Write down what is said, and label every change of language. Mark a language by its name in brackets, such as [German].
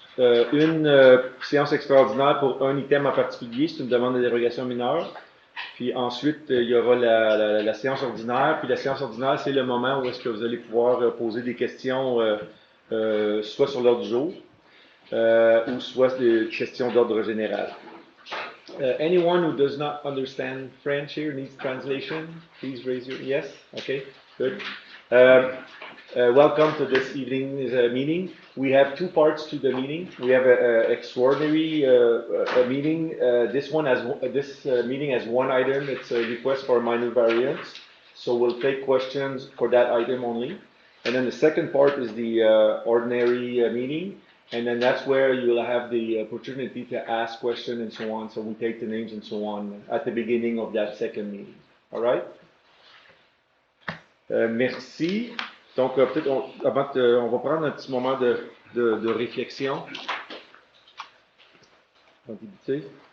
[French] Une séance extraordinaire pour un item en particulier, c'est une demande de dérogation mineure. Puis ensuite, il y aura la séance ordinaire. Puis la séance ordinaire, c'est le moment où est-ce que vous allez pouvoir poser des questions, soit sur l'ordre du jour, ou soit des questions d'ordre général. [English] Anyone who does not understand French here needs translation. Please raise your yes. Okay, good. Welcome to this evening's meeting. We have two parts to the meeting. We have an extraordinary meeting. This meeting has one item. It's a request for a minor variance. So we'll take questions for that item only. And then the second part is the ordinary meeting. And then that's where you'll have the opportunity to ask questions and so on. So we take the names and so on at the beginning of that second meeting. All right? [French] Merci. Donc, peut-être, on va prendre un petit moment de réflexion. Tranquillité.